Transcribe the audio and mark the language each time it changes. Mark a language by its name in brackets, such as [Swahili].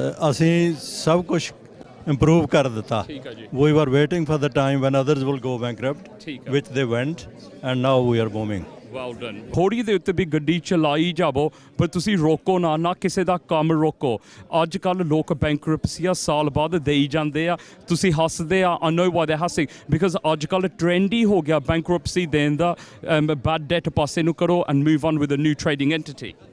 [Punjabi] ਅਸੀਂ ਸਭ ਕੁਝ improve ਕਰ ਦਿੱਤਾ. [English] We were waiting for the time when others will go bankrupt, which they went, and now we are booming. Well done. [Punjabi] ਥੋੜੀ ਦੇ ਉੱਤੇ ਵੀ ਗੱਡੀ ਚਲਾਈ ਜਾਵੋ ਪਰ ਤੁਸੀਂ ਰੋਕੋ ਨਾ ਕਿਸੇ ਦਾ ਕੰਮ ਰੋਕੋ ਅੱਜ ਕੱਲ ਲੋਕ ਬੈਂਕਰਪਸੀਆਂ ਸਾਲ ਬਾਅਦ ਦੇਈ ਜਾਂਦੇ ਆ ਤੁਸੀਂ ਹੱਸਦੇ ਆ [English] I know why they're hustling because [Punjabi] ਅੱਜ ਕੱਲ ਟ੍ਰੈਂਡ ਹੀ ਹੋ ਗਿਆ ਬੈਂਕਰਪਸੀ ਦੇਣ ਦਾ [English] bad debt [Punjabi] ਪਾਸੇ ਨੂੰ ਕਰੋ [English] and move on with a new trading entity.